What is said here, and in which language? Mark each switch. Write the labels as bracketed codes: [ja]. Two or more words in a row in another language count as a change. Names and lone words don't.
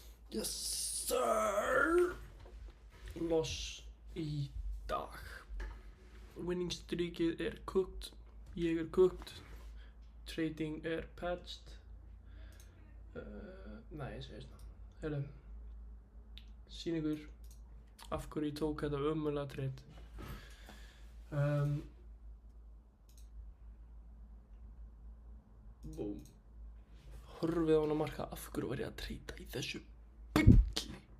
[en] Yes sir. [is] Loss í dag. [en] Winning streakið [is] er cooked. Ég er cooked. Trading er patched. Nei, ég segi svona. Heyrðu. Sýn ykkur af hverju ég tók þetta ömurlega trade. Búm. Horfið á hana marka, af hverju var ég að treyta í þessu bulli.